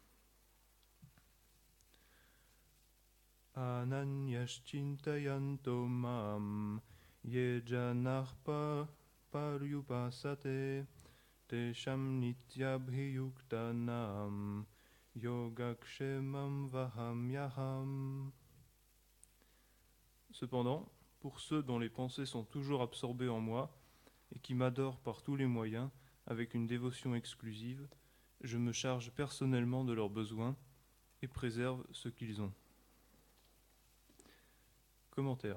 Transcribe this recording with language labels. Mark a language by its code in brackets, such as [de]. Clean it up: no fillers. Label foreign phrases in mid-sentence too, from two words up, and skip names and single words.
[sa] अनन्याश्चिन्तयन्तो मां ये जनाः पर्युपासते तेषां नित्याभियुक्तानां योगक्षेमं वहाम्यहम्. [fr] Cependant, pour ceux dont les pensées sont toujours absorbées en moi et qui m'adorent par tous les moyens avec une dévotion exclusive, je me charge personnellement de leurs besoins et préserve ce qu'ils ont. Commentaire.